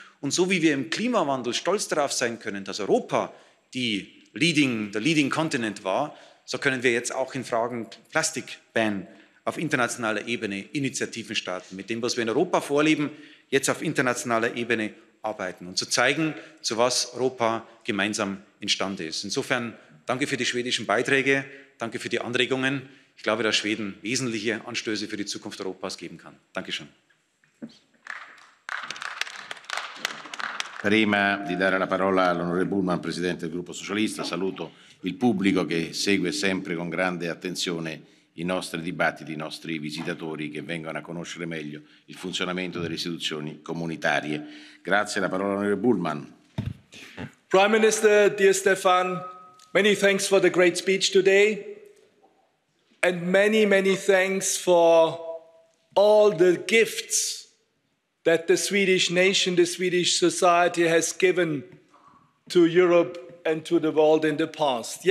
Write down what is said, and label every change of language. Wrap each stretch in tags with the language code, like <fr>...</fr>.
<de>Und so wie wir im Klimawandel stolz darauf sein können, dass Europa der</de> <en>Leading Continent</en> <de>war, so können wir jetzt auch in Fragen Plastikban auf internationaler Ebene Initiativen starten, mit dem, was wir in Europa vorleben, jetzt auf internationaler Ebene arbeiten und zu zeigen, zu was Europa gemeinsam imstande ist. Insofern danke für die schwedischen Beiträge, danke für die Anregungen. Ich glaube, dass Schweden wesentliche Anstöße für die Zukunft Europas geben kann. Dankeschön.</de> <it>Prima di dare la parola all'onorevole Bullmann, Presidente del Gruppo Socialista, saluto il pubblico che segue sempre con grande attenzione i nostri dibattiti, i nostri visitatori che vengono a conoscere meglio il funzionamento delle istituzioni comunitarie. Grazie, la parola all'onorevole Bullmann.</it> <en>Prime Minister, dear Stefan, many thanks for the great speech today, and many, many thanks for all the gifts that the Swedish nation, the Swedish society has given to Europe and to the world in the past.</en>